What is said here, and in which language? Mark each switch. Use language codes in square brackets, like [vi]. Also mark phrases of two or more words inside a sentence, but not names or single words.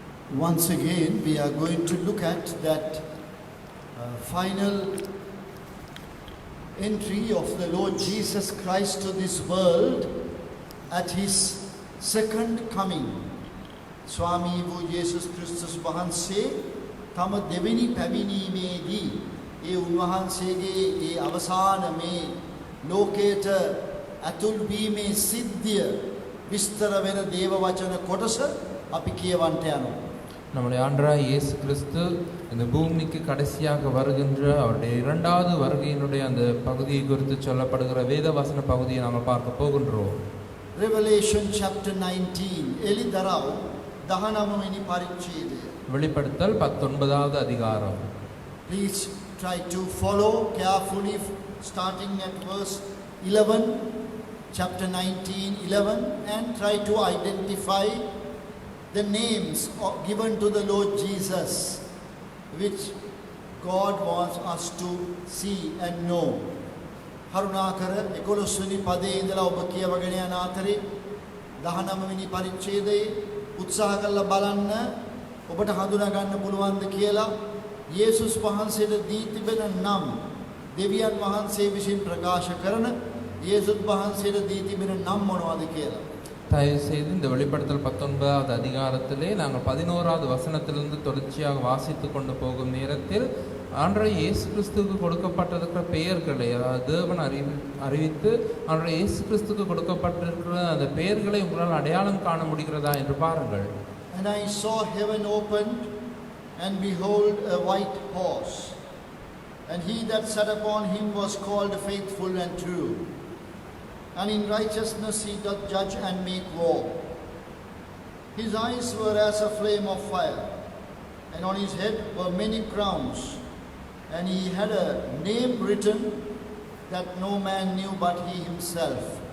[en] Once again, we are going to look at that final entry of the Lord Jesus Christ to this world at his second coming. [si] ස්වාමී වූ යේසුස් ක්‍රිස්තුස් වහන්සේ තම දෙවෙනි පැමිණීමේදී ඒ උන්වහන්සේගේ ඒ අවසාන මේ ලෝකයට ඇතුල් වීමේ සිද්ධිය විස්තර වෙන දේව වචන කොටස අපි කියවන්ට යනවා. [ta] நம்முடைய ஆண்டவராய் இயேசு கிறிஸ்து இந்த பூமிக்கு கடைசியாக வருகின்ற அவருடைய இரண்டாவது வருகையினுடைய அந்த பகுதியை குறித்து சொல்லப்படுகிற வேத வசன பகுதியை நாம் பார்க்க போகின்றோம். [en] Revelation chapter [si] 19 එලිදරව් 19 වෙනි පරිච්ඡේදය. [ta] வெளிப்படுத்தல் 19வது அதிகாரம். [en] Please try to follow carefully starting at verse 11, chapter 19:11, and try to identify the names given to the Lord Jesus, which God wants us to see and know. [si] කරුණාකර 11 වෙනි පදයේ ඉඳලා ඔබ කියවගෙන යන අතරේ 19 වෙනි පරිච්ඡේදයේ උත්සාහ කරලා බලන්න ඔබට හඳුනා ගන්න පුළුවන්ද කියලා යේසුස් වහන්සේට දී තිබෙන නම් දෙවියන් වහන්සේ විසින් ප්‍රකාශ කරන යේසුස් වහන්සේට දී තිබෙන නම් මොනවද කියලා. [ta] தயவு செய்து இந்த வெளிப்படுத்தல் 19வது அதிகாரத்திலே நாங்கள் 11வது வசனத்திலிருந்து தொடர்ச்சியாக வாசித்து கொண்டு போகும் நேரத்தில் ஆண்டவராய் இயேசு கிறிஸ்துவுக்கு கொடுக்கப்பட்டிருக்கிற பெயர்களை அதாவது தேவன் அறிவித்து ஆண்டவராய் இயேசு கிறிஸ்துவுக்கு கொடுக்கப்பட்டிருக்கிற அந்த பெயர்களை உங்களால் அடையாளம் காண முடிகிறதா என்று பாருங்கள். [en] And I saw heaven opened, and behold a white horse, and he that sat upon him was called Faithful and True, and in righteousness he doth judge and make war. His eyes were as a flame of fire, and on his head were many crowns, and he had a name written that no man knew but he himself.